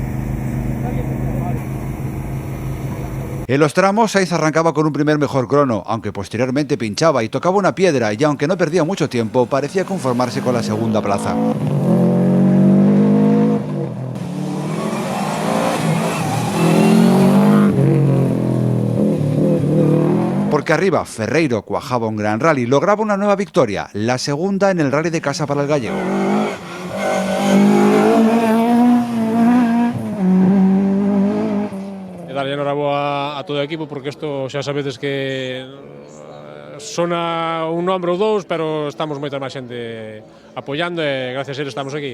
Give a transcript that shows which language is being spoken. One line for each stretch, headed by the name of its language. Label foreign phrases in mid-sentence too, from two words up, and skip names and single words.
Spanish: En los tramos, Sainz arrancaba con un primer mejor crono, aunque posteriormente pinchaba y tocaba una piedra, y aunque no perdía mucho tiempo, parecía conformarse con la segunda plaza. Porque arriba, Ferreiro cuajaba un gran rally, lograba una nueva victoria, la segunda en el rally de casa para el gallego.
Galician: Darlle enhoraboa a todo o equipo, porque isto xa sabedes que sona un nombre ou dous, pero estamos moita máis xente apoiando e gracias a eles estamos aquí.